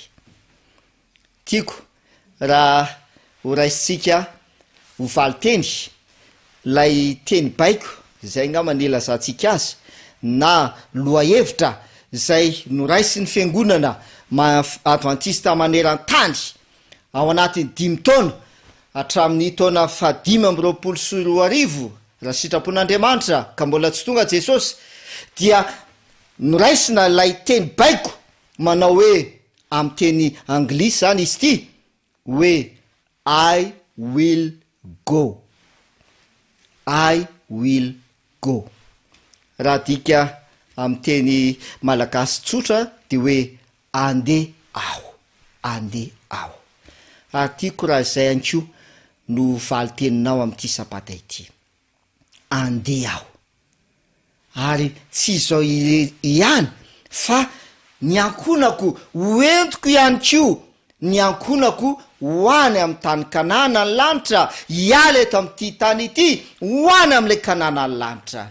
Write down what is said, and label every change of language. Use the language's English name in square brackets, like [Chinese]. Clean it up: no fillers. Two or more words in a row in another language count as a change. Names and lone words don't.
[Malagasy] Tiako raha ho raisitsika ho valiteny lay teny baiko zay nga manelazantsika azy, na loha-hevitra zay noraisy ny fiangonana adventista maneran-tany ao anatin'ny 5 taona hatramin'ny taona 524 raha sitrapon'Andriamanitra ka mbola tsy tonga Jesosy, dia noraisina lay teny baiko manao hoe am' teny anglisy zany izy ty hoe [English] I will go, I will go. [Malagasy] Raha dika am' teny malagasy tsotra de hoe andeha aho, andeha aho. Ary tiako raha izay anko no valiteninao am'ty sabata ity, andeha aho. Ary tsy izao ihany fa ny ankonako hoentiko ihany ko, ny ankonako ho any am'y tany kanana ny lanitra, hiala eto am'ty tany ity ho any am'le kanana ny lanitra.